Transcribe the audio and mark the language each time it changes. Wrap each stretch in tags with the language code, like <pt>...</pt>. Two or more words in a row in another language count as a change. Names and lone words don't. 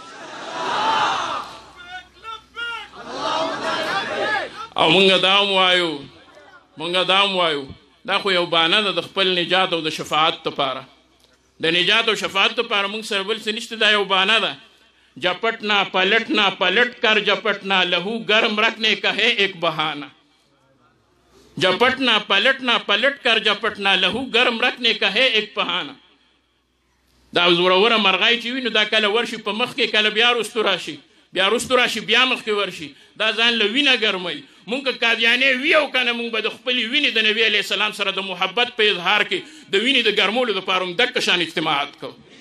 <ps>او موږ دا هم وایو دا خو یو بانه ده د خپل نجات او د شفاعت لپاره. د نجات او شفاعت لپاره موږ سره بل څه نشته، دا یو بانه ده.</ps> <ur>جپٹنا پلٹنا پلٹ کر جپٹنا لہو گرم رکھنے کا ہے ایک بہانہ. جپٹنا پلٹ کر جپٹنا لہو گرم رکھنے کا ہے ایک بہانہ.</ur> <ps>دا زوروره مرغۍ چې وي نو دا کله ورشي په مخ کې، کله بیا وروستو راشي، بیا وروستو راشي، بیا مخکې ورشي. دا ځان له وینه ګرموي. مونږ که قادیانې وي او که نه، مونږ به د خپلې وینې د نبي</ps> <ar>علیه السلام</ar> <ps>سره د محبت په اظهار کې د وینې د ګرمولو دپاره هم دقه شان اجتماعات کوو.</ps>